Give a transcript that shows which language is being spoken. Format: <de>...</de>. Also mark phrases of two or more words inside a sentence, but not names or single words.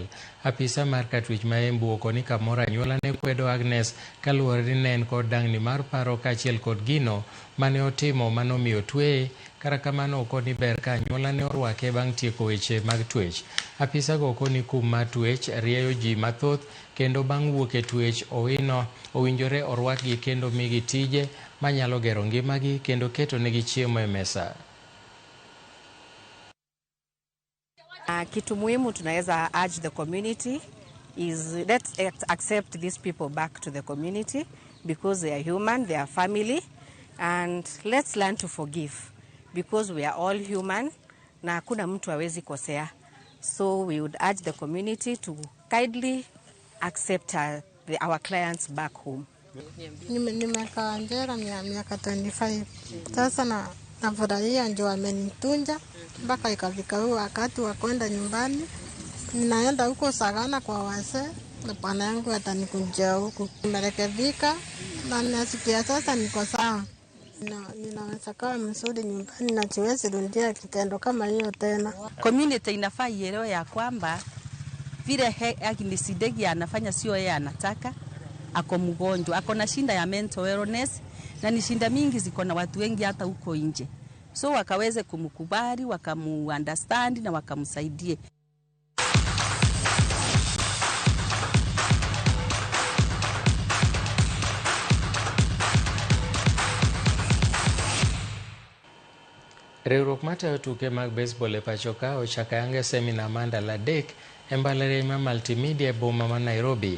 <luo>Apisa mar katwich ma Embu okoni kamoro anyuola ne kwedo Agnes kaluwore ni ne en kod dang'ni mar paro kaachiel kod gino mane otimo manomiyo tweye, kata kamano okoni ber ka anyuola ne orwake bang' tieko weche mag twech. Apisa go okoni kum mar twech rieyo ji mathoth kendo bang' wuok e twech owinjore orwakgi kendo migi tije manyalo gero ngimagi kendo keto negi chiemo e mesa.</luo> <sw>Kitu muhimu tunaweza</sw> <en>urge the community is let's accept these people back to the community because they are human, they are family, and let's learn to forgive because we are all human</en> <sw>na hakuna mtu hawezi kosea.</sw> <en>So we would urge the community to kindly accept our clients back home.</en> <sw>Nimekaa jela miaka 25. Sasa nafurahia ndio amenitunja mpaka ikafika huo wakati wa kwenda nyumbani. Ninaenda huko Sagana kwa wazee na bwana yangu atanikunjia huko. Nimerekebika na nasikia sasa niko sawa. Ninaweza kaa mzuri nyumbani na siwezi rudia kitendo kama hiyo tena. Community inafaa ielewe ya kwamba vile Agnes Ndegi anafanya sio yeye anataka. Ako mgonjwa, ako na shinda ya</sw> <en>mental illness</en> <sw>na ni shinda mingi ziko na watu wengi hata huko nje. So wakaweze kumkubali, wakamu-understand na wakamsaidie.</sw> <luo>Riwruok matayo tuke mag baseball e pacho ka ochako yange semina mandala adek e mbalariany ma Multimedia e boma ma Nairobi.</luo>